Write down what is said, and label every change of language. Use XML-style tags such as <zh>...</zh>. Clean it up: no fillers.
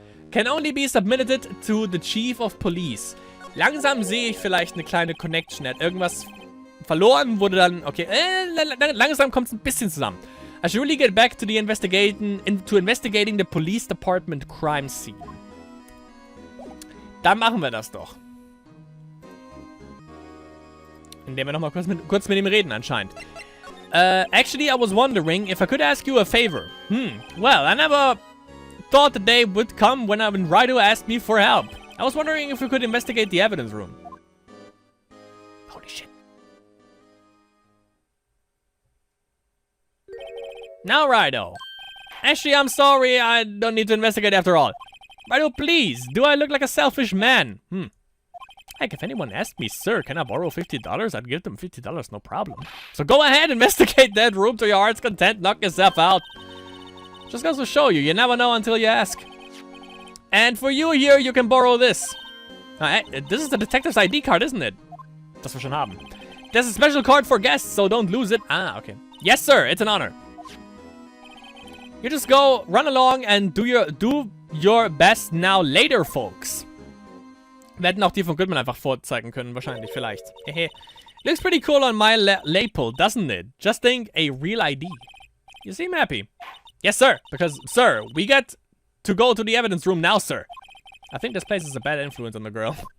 <en>Can only be submitted to the chief of police.</en> <de>Langsam sehe ich vielleicht eine kleine Connection. Er hat irgendwas verloren, wurde dann... Okay, langsam kommt es ein bisschen zusammen.</de> <en>I should really get back to investigating the police department crime scene.</en> <de>Dann machen wir das doch. Indem wir nochmal kurz mit ihm reden anscheinend.</de> <en>Actually, I was wondering if I could ask you a favor. Well, I never thought the day would come when Rido asked me for help. I was wondering if we could investigate the evidence room. Holy shit. Now, Rido. Actually, I'm sorry. I don't need to investigate after all. Rido, please. Do I look like a selfish man? Heck, if anyone asked me, sir, can I borrow $50? I'd give them $50, no problem. So go ahead, investigate that room to your heart's content. Knock yourself out. Just goes to show you. You never know until you ask. And for you here, you can borrow this. This is the detective's ID card, isn't it?</en> <de>Das wir schon haben.</de> <en>There's a special card for guests, so don't lose it. Ah, okay. Yes, sir. It's an honor. You just go, run along, and do your best now later, folks.</en> <de>Wir hätten auch die von Goodman einfach vorzeigen können, wahrscheinlich, vielleicht. Hehe.</de> <en>Looks pretty cool on my lapel, doesn't it? Just think, a real ID. You seem happy. Yes, sir. Because, sir, we get to go to the evidence room now, sir. I think this place is a bad influence on the girl.</en>